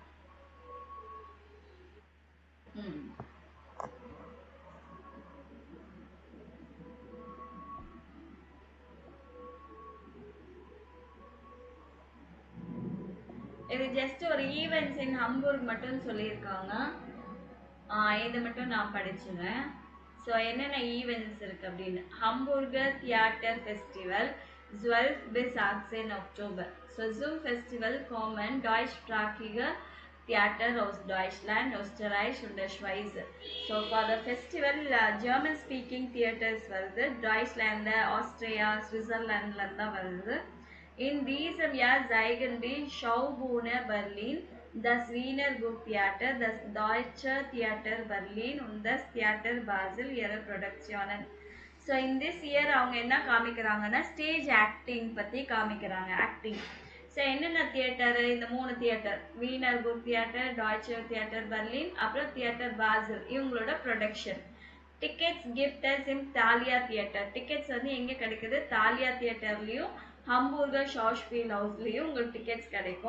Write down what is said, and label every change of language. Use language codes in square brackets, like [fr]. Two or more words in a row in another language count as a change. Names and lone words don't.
[ta] இது ஜஸ்ட் ஒரு [en] events in Hamburg [ta] மட்டும் சொல்லியிருக்காங்க. இதை மட்டும் நான் படிச்சுவேன். ஸோ என்னென்ன ஈவெண்ட்ஸ் இருக்கு அப்படின்னு, ஹம்பூர்கர் தியேட்டர் ஃபெஸ்டிவல் [de] 12 bis 18 Oktober. So Zoom Festival kommen deutschsprachige Theater aus Deutschland, Österreich und der Schweiz. [en] So for the festival German speaking theaters வருது, [ta] Deutschland, Austria, Switzerland தான் வருது. [de] In diesem Jahr zeigen die Schaubühne Berlin, das Wiener Burgtheater, das Deutsche Theater Berlin und das Theater Basel ihre Produktionen. [ta] ஸோ [en] in this year [ta] அவங்க என்ன காமிக்கிறாங்கன்னா [en] stage acting [ta] பற்றி காமிக்கிறாங்க. ஆக்டிங் ஸோ என்னென்ன தியேட்டரு, இந்த 3 தியேட்டர், வீனர் புக் தியேட்டர், டாய்ச்சே தியேட்டர் பர்லின், அப்புறம் தியேட்டர் பாசில், இவங்களோட ப்ரொடக்ஷன். [de] Tickets gibt es im Thalia Theater. [ta] டிக்கெட்ஸ் வந்து எங்கே கிடைக்குது, தாலியா தியேட்டர்லேயும் ஹம்பூர்கர் ஷாஷ்பீல் ஹவுஸ்லேயும் உங்களுக்கு டிக்கெட்ஸ் கிடைக்கும்.